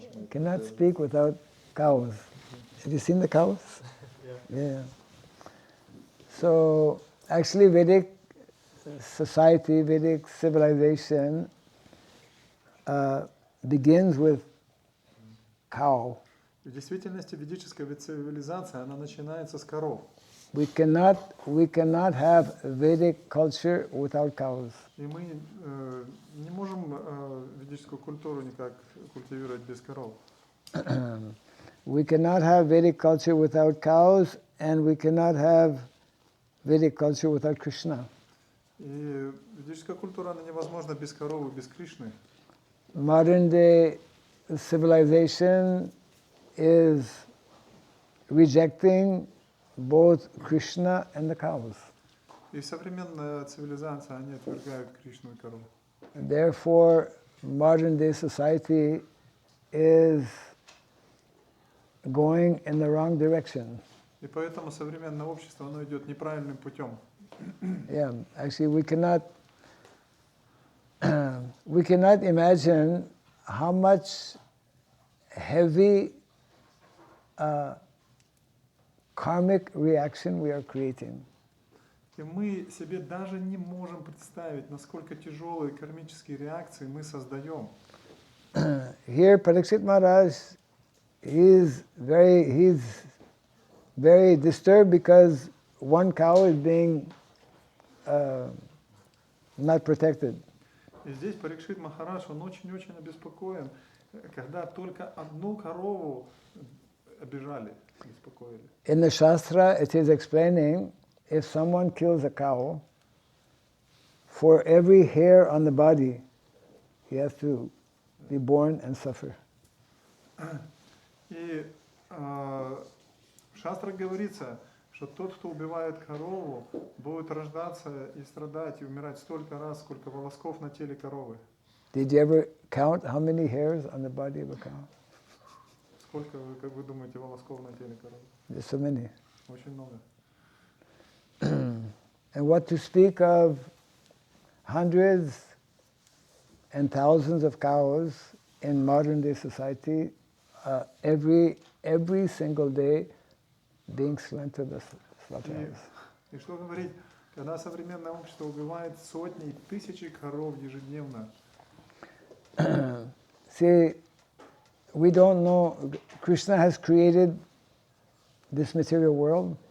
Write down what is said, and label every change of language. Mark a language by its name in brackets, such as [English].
[English] Cannot speak without cows. Have you seen the cows? Yeah. So actually Vedic society, Vedic civilization begins with cow. [Russian] В действительности ведическая цивилизация, она начинается с коров. [English] We cannot have Vedic culture without cows. [Russian] И мы не можем ведическую культуру никак культивировать без коров. [English] We cannot have Vedic culture without cows, and we cannot have Vedic culture without Krishna. [Russian] И ведическая культура, она невозможна без коров и без Кришны. [English] Modern day civilization is rejecting both Krishna and the cows. [Russian] И современная цивилизация, они отвергают Кришну и коров. [English] Therefore, modern day society is going in the wrong direction. [Russian] И поэтому современное общество, оно идет неправильным путем. [English] Yeah, actually we cannot imagine how much heavy karmic reaction we are creating. [Russian] И мы себе даже не можем представить, насколько тяжелые кармические реакции мы создаем. [English] Here, Parikshit Maharaj, he's very disturbed because one cow is being not protected. [Russian] И здесь Парикшит Махарадж, он очень-очень обеспокоен, когда только одну корову обижали, беспокоили. [English] In the Shastra, it is explaining, if someone kills a cow, for every hair on the body, he has to be born and suffer. [Russian] И в Шастрах говорится, что тот, кто убивает корову, будет рождаться и страдать, и умирать столько раз, сколько волосков на теле коровы. [English] Did you ever count how many hairs on the body of a cow? [Russian] Сколько, как вы думаете, волосков на теле коровы? [English] There's so many. [Russian] Очень много. [English] And what to speak of hundreds and thousands of cows in modern day society, every single day being slaughtered in the slaughterhouse. [Russian] И что говорить, когда современное общество убивает сотни и тысячи коров ежедневно. [English] See, we don't know, Krishna has created this material world